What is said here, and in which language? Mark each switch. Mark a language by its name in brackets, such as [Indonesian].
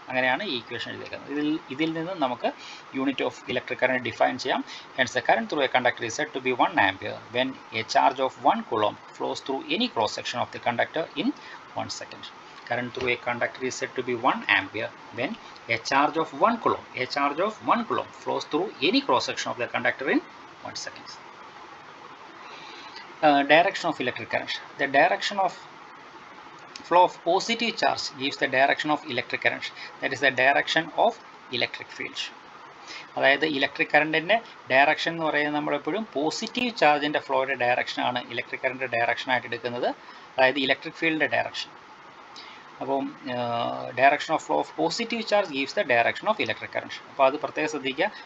[Malayalam] അങ്ങനെയാണ് ഈ ഇക്വേഷൻ എഴുതിയേക്കുന്നത്. ഇതിൽ നിന്ന് നമുക്ക് unit of electric current define ചെയ്യാം. [English] Hence the current through a conductor is said to be 1 ampere when a charge of 1 coulomb flows through any cross section of the conductor in 1 second. Current through a conductor is said to be 1 ampere when a charge of 1 coulomb flows through any cross section of the conductor in 1 second. Direction of electric current. The direction of flow of positive charge gives the direction of electric current. That is the direction of electric field. [Malayalam] അതായത് electric കറണ്ടിൻ്റെ direction എന്ന് പറയുന്നത് നമ്മളെപ്പോഴും positive ചാർജിൻ്റെ ഫ്ലോയുടെ ഡയറക്ഷനാണ് electric current ഡയറക്ഷനായിട്ട് എടുക്കുന്നത്, അതായത് electric ഫീൽഡിൻ്റെ direction. [English] അപ്പം direction of flow of positive charge gives the direction of electric current. [Malayalam] അപ്പോൾ അത് പ്രത്യേകം ശ്രദ്ധിക്കുക.